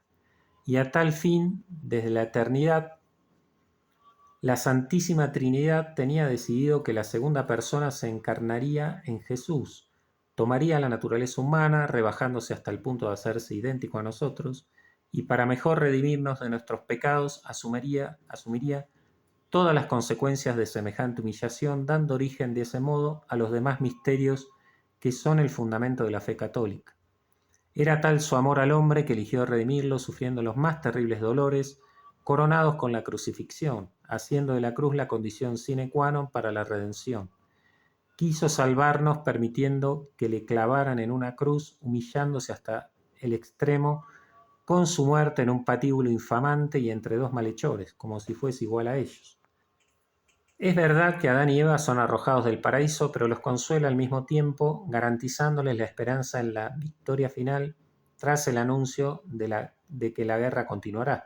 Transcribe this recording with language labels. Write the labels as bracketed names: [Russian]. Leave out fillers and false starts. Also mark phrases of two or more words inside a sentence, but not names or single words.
[Spanish] Y a tal fin, desde la eternidad, la Santísima Trinidad tenía decidido que la segunda persona se encarnaría en Jesús, tomaría la naturaleza humana, rebajándose hasta el punto de hacerse idéntico a nosotros, y para mejor redimirnos de nuestros pecados asumiría todas las consecuencias de semejante humillación, dando origen de ese modo a los demás misterios que son el fundamento de la fe católica. Era tal su amor al hombre que eligió redimirlo sufriendo los más terribles dolores, coronados con la crucifixión, haciendo de la cruz la condición [Latin] sine qua non [Spanish] para la redención. Quiso salvarnos permitiendo que le clavaran en una cruz, humillándose hasta el extremo, con su muerte en un patíbulo infamante y entre dos malhechores, como si fuese igual a ellos. Es verdad que Adán y Eva son arrojados del paraíso, pero los consuela al mismo tiempo, garantizándoles la esperanza en la victoria final tras el anuncio de que la guerra continuará.